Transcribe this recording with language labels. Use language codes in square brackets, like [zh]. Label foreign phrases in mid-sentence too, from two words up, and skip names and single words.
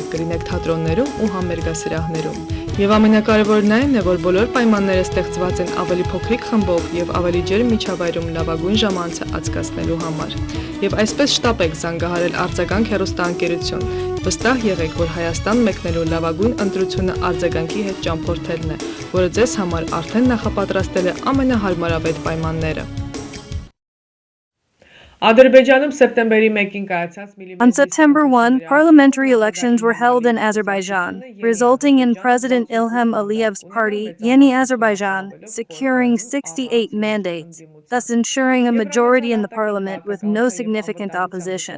[hy] կլինեք թատրոններում ու համերգասրահներում։ Եվ ամենակարևորն այն է, որ բոլոր պայմանները ստեղծված են ավելի փոքրիկ խմբով եւ ավելի ջերմ միջավայրում լավագույն ժամանցը անցկացնելու համար։ Եվ այսպես շտապ եք զանգահարել Արձագանք հեռուստաընկերություն։ Վստահ եղեք, որ Հայաստան մեկնելու լավագույն ընտրությունը արձագանքի հետ ճամփորդելն է, որը ձեզ համար արդեն նախապատրաստել է ամենահարմարավետ պայմանները։ [en] On September 1, parliamentary elections were held in Azerbaijan, resulting in President Ilham Aliyev's party, Yeni Azerbaijan, securing 68 mandates, thus ensuring a majority in the parliament with no significant opposition.